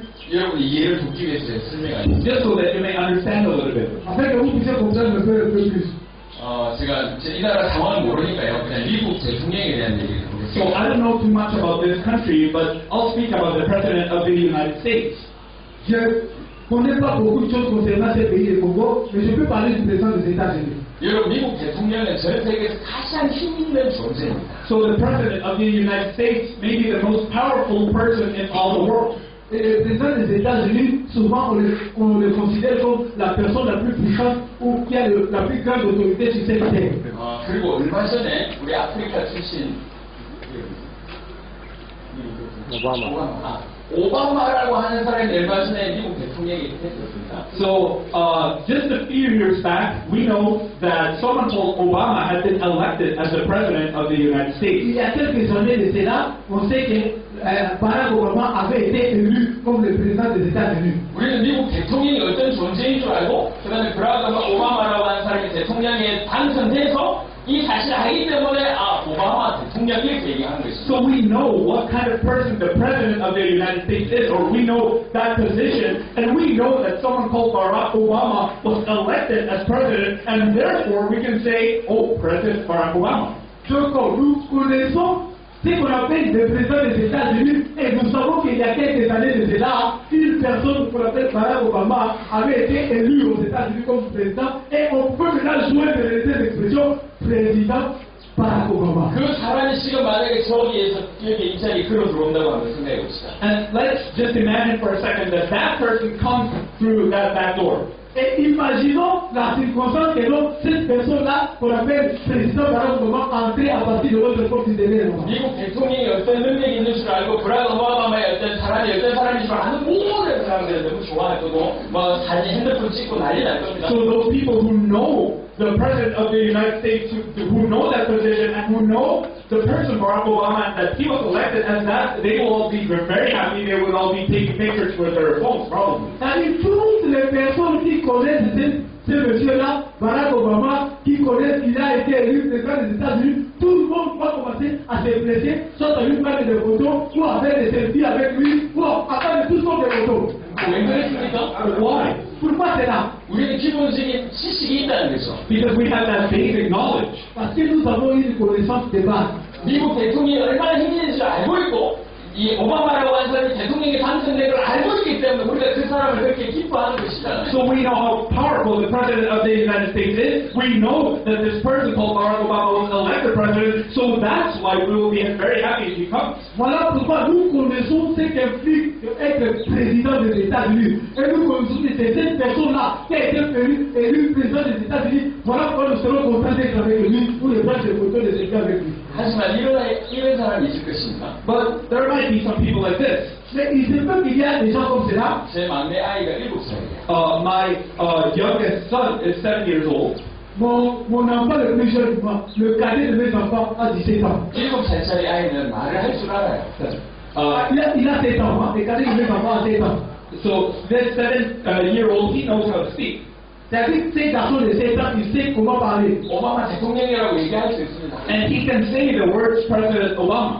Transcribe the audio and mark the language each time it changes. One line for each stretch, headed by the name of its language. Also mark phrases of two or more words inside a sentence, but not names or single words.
Korean: 여러분이 이해를 돕기 위해서 설명하겠습니다.
English: just so that you may understand a little bit.
French: afin que vous puissiez comprendre un peu plus.
Korean: 제가 이 나라 상황을 모르니까요. 그냥 미국 대통령에 대한 얘기를 So 해보겠습니다.
English: I don't know too much about this country, but I'll speak about the President of the United States.
French: Je ne connais pas beaucoup de choses concernant ce pays, le Congo, mais je peux parler du président des États-Unis.
Korean: 여러분 미국 대통령은 전 세계에서 가장 힘있는 존재입니다.
English: So the President of the United States may be the most powerful person in all the world.
French: Et le président des États-Unis, souvent on le considère comme la personne la plus puissante ou qui a la plus grande autorité sur cette terre.
Korean: 그리고 얼마 전에 우리 아프리카 출신 오바마라고 하는 사람이 얼마 전에 미국 대통령이 됐었습니다.
English: So just a few years back, we know that someone called Obama had been elected as the President of the United States.
French: Il y a quelques années de cela, on sait que Barack Obama avait été élu comme le président des États-Unis.
Korean: 우리는 미국 대통령이 어떤 존재인 줄 알고 그다음에 브라크 오바마라고 하는 사람이 대통령에 당선돼서 이 사실을 알기 때문에 오바마 대통령이 이렇게 얘기하는 것입니다.
English: So we know what kind of person the President of the United States is, or we know that position, and we know that someone called Barack Obama was elected as President, and therefore we can say, oh, President Barack Obama.
French: Donc nous connaissons ce qu'on appelle le président des États-Unis, et nous savons qu'il y a quelques années de cela, une personne qu'on appelle Barack Obama avait été élue aux États-Unis comme président, et on peut maintenant jouer de l'expression président Barack Obama.
Korean: 그 사람 씨가 만약에 저기에서 여기 이 자리에 걸어 들어온다고 하면 생각해 봅시다.
English: And let's just imagine for a second that that person comes through that back door.
French: Et imaginons la circonstance que cette personne-là, qu'on appelle président Barack Obama, entrer à partir de notre porte de
Korean: 미국 대통령이 어떤 능력이 있는 줄 알고 브라ck 오바마의 어떤 사람인 줄 아는 모든 사람들은 너무 좋아할 거고 뭐 사진 핸드폰 찍고 난리 날 겁니다.
English: So those people who know the president of the United States, who know that position and who know the person Barack Obama and that he was elected as that, they will all be very happy. They will all be taking pictures with their phones, probably.
French: C'est-à-dire toutes les personnes qui connaissent ce monsieur-là, Barack Obama, qui connaissent qu'il a été élu président des États-Unis, tout le monde va commencer à se blesser, soit à lui prendre des photos, ou à faire des selfies avec lui, ou à faire toutes sortes de photos.
Korean: 왜 그랬습니까?
English: Why?
French: Pourquoi c'est là?
Korean: 우리는 기본적인 지식이 있다는 거죠.
English: Because we have that basic knowledge.
French: Parce que nous avons une connaissance de base.
Korean: 미국 대통령이 얼마나 힘든지 알고 있고 이 오바마라고 하는 사람이 대통령에 당선된 걸 알고 있기 때문에 우리가 그 사람을 그렇게 기뻐하는 것이잖아요.
English: So we know how powerful the president of the United States is. We know that this person called Barack Obama was elected president. So that's why we will be very happy if he comes.
French: Voilà pourquoi nous connaissons ce qu'implique être président des États-Unis. Et nous connaissons que c'est cette personne-là qui a été élu président des États-Unis. Voilà pourquoi nous serons contents d'être avec lui pour les prendre des photos de selfies avec lui.
Korean: 하지만 이런 사람이 있을 것입니다.
English: But there might be some people like this.
French: Mais il se peut qu'il y a des gens comme cela.
Korean: 제 막내 아이가 7살이에요.
English: My youngest son is 7 years old.
French: Mon enfant le plus jeune, le cadet de mes enfants a 17 ans.
Korean: 7살짜리 아이는 말을 할 줄 알아요.
French: Il a 7 ans, le cadet de mes enfants a 7 ans.
English: So this 7-year-old, he knows how to speak.
French: C'est-à-dire que ces garçons de 7 ans, ils savent comment parler.
Korean: 오바마 대통령이라고 얘기할 수 있습니다.
English: And he can say the words President Obama.